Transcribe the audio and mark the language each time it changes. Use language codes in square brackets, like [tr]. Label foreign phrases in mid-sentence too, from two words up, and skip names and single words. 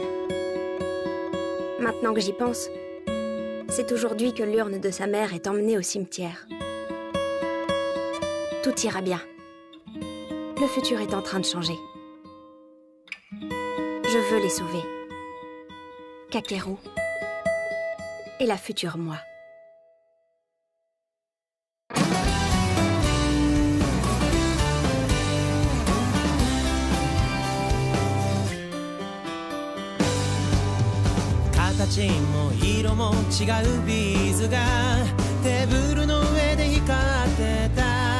[fr] Maintenant que j'y pense, c'est aujourd'hui que l'urne de sa mère est emmenée au cimetière. Tout ira bien. Le futur est en train de changer. Je veux les sauver. Kakeru et la future moi. [ja] 形も色も違うビーズがテーブルの上で光ってた